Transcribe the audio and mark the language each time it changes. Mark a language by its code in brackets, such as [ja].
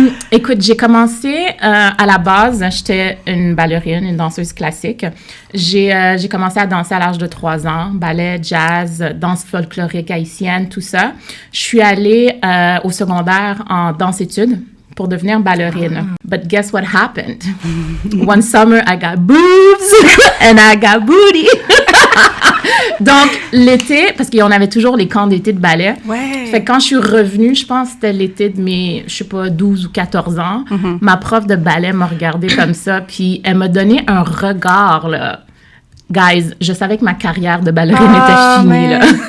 [fr] Écoute, j'ai commencé à la base, j'étais une ballerine, une danseuse classique. J'ai commencé à danser à l'âge de 3 ans, ballet, jazz, danse folklorique haïtienne, tout ça. Je suis allée au secondaire en danse-études pour devenir ballerine. [en] But guess what happened? One summer, I got boobs and I got booty. [fr] Donc, l'été, parce qu'on avait toujours les camps d'été de ballet. Ouais. Fait que quand je suis revenue, je pense que c'était l'été de mes, je sais pas, 12 ou 14 ans, ma prof de ballet m'a regardée comme ça, puis elle m'a donné un regard, là. Guys, je savais que ma carrière de ballerine était finie, là.